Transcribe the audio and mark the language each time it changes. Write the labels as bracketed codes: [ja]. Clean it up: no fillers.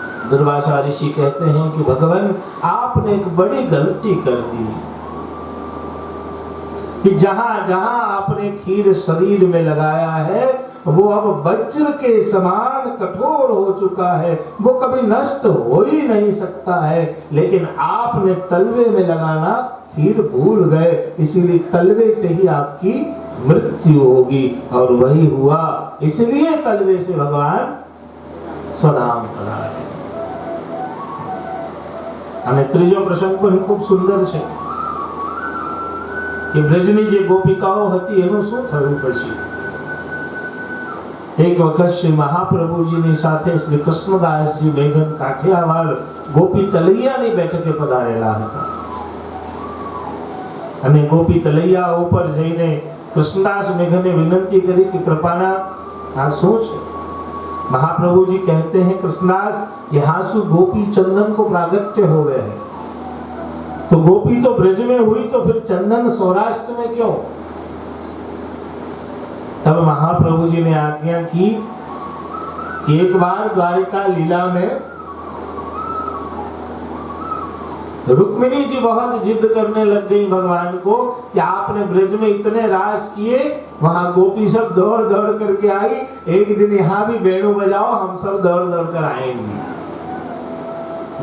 [hi] दुर्वासा ऋषि कहते हैं कि भगवान आपने एक बड़ी गलती कर दी कि जहां जहां आपने खीर शरीर में लगाया है वो अब वज्र के समान कठोर हो चुका है, वो कभी नष्ट हो ही नहीं सकता है। लेकिन आपने तलवे में लगाना खीर भूल गए, इसीलिए तलवे से ही आपकी मृत्यु होगी। और वही हुआ, इसलिए तलवे से भगवान स्वधाम पधारे। [gu] અને ત્રીજો પ્રસંગ પણ ખૂબ સુંદર છે કે બ્રજની જે ગોપિકાઓ હતી એનું શું થયું પછી। એક વખત શ્રી મહાપ્રભુજીની સાથે શ્રી કૃષ્ણદાસજી મેઘન કાઠિયાવાડ ગોપી તલૈયાની બેઠકે પધારેલા હતા અને ગોપી તલૈયા ઉપર જઈને કૃષ્ણદાસ મેઘને વિનંતી કરી કે કૃપાનાથ આ શું છે। [hi] महाप्रभु जी कहते हैं कृष्णदास यहाँ से गोपी चंदन को प्रागट्य हो गए हैं, तो गोपी तो ब्रज में हुई तो फिर चंदन सौराष्ट्र में क्यों। तब महाप्रभु जी ने आज्ञा की कि एक बार द्वारिका लीला में रुक्मिणी जी बहुत जिद करने लग गई भगवान को कि आपने ब्रज में इतने रास किए, वहां गोपी सब दौड़ दौड़ करके आई, एक दिन यहाँ भी वेणु बजाओ, हम सब दौड़ दौड़ कर आएंगे।